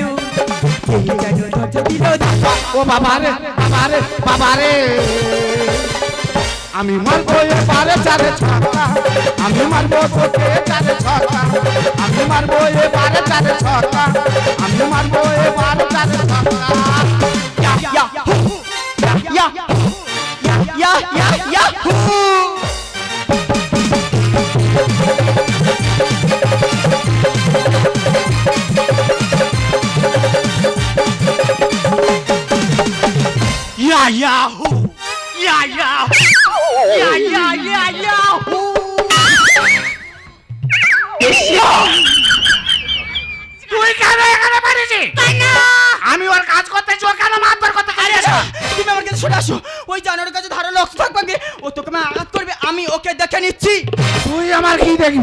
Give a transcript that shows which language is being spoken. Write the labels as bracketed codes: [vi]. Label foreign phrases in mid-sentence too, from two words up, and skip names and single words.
[bn] কে যেন দরজা দিল ধাক্কা। ও বাবা রে বাবা রে বাবা রে, আমি মারবো এবারে চারে ছক্কা, আমি মারবো তোকে চারে ছক্কা, আমি মারবো এবারে চারে ছক্কা, আমি মারবো এবারে চারে ছক্কা। Ya, ya, ya, ya, ya, hoo! Ya Yahoo! Ya Yahoo! Ya ya ya Yahoo! তুই কেন এখানে পারিস? আমি ওর কাজ করতে ও কেন মারধর করতে চাইছ? তুমি আমার কাছে সরে আসো, ওই জানোয়ারের কাছে ধারালো অস্ত্র থাকবে, ও তোকে আঘাত করবে, আমি ওকে দেখে নিচ্ছি। তুই আমার কি দেখবি?